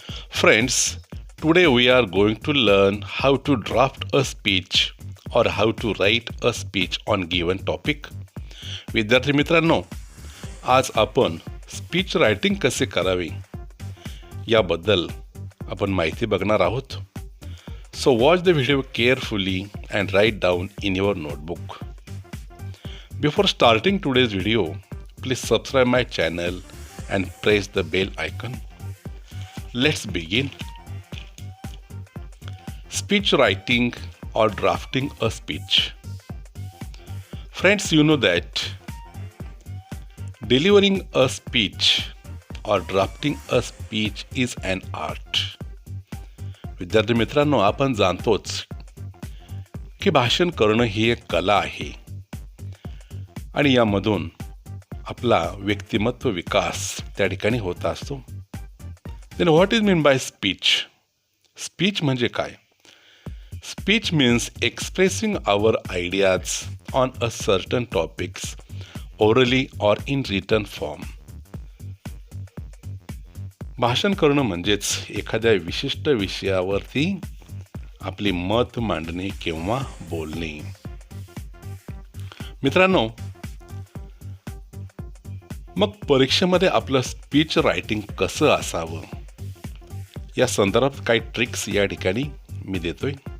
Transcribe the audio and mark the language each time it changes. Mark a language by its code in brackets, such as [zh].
[en] Friends, today we are going to learn how to draft a speech or how to write a speech on given topic. [mr] विद्यार्थी मित्रांनो, आज आपण speech writing कसे करावे याबद्दल आपण माहिती बघणार आहोत. [en] So watch the video carefully and write down in your notebook. Before starting today's video, please subscribe my channel and press the bell icon. Let's begin. Speech writing or drafting a speech. Friends, you know that delivering a speech or drafting a speech is an art. [mr] विद्यार्थी मित्रांनो, आपण जाणतोच की भाषण करणं ही एक कला आहे आणि यामधून आपला व्यक्तिमत्व विकास त्या ठिकाणी होत असतो. [en] Then what is mean by speech? [mr] Speech म्हणजे काय? [en] Speech means expressing our ideas on a certain topics orally or in written form. [mr] भाषण करणं म्हणजेच एखाद्या विशिष्ट विषयावरती आपली मत मांडणे किंवा बोलणे. मित्रांनो, मग परीक्षेमध्ये आपलं स्पीच रायटिंग कसं असावं या संदर्भात काही ट्रिक्स या ठिकाणी मी देतोय.